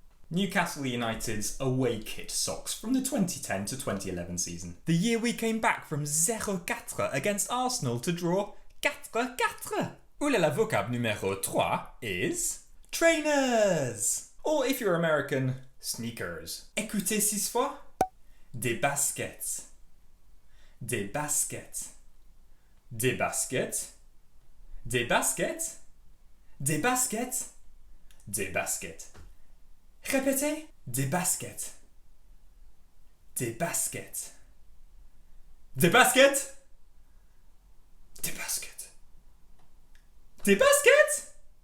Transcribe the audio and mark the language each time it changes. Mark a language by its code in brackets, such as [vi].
[en] Newcastle United's away kit socks from the 2010 to 2011 season. The year we came back from 0-4 against Arsenal to draw 4-4. [fr] Oula la vocab numéro 3 [en] is trainers. Or if you're American, sneakers. [fr] Écoutez 6 fois. Des baskets. Des baskets. Des baskets. Des baskets. Des baskets. Des baskets. Répétez. Des baskets. Des baskets. Des baskets. Des baskets. Des baskets.